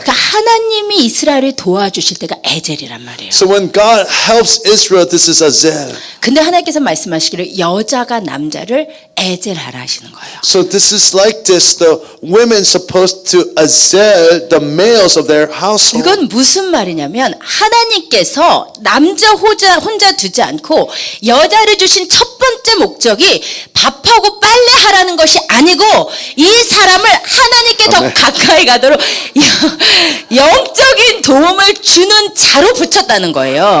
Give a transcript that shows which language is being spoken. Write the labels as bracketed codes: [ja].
[ko] 그러니까 하나님이 이스라엘을 도와주실 때가 에젤이란 말이에요. [en] So when God helps Israel, this is Azel. [ko] 근데 하나님께서 말씀하시기를 여자가 남자를 에젤하라 하시는 거예요. [en] So this is like this, the women supposed to Azel the males of their household. [ko] 이건 무슨 말이냐면 하나님께서 남자 혼자 두지 않고 여자를 주신 첫 번째 목적이 밥하고 빨래하라는 것이 아니고 이 사람을 하나님께 더 아멘. 가까이 가도록 영적인 도움을 주는 자로 붙였다는 거예요.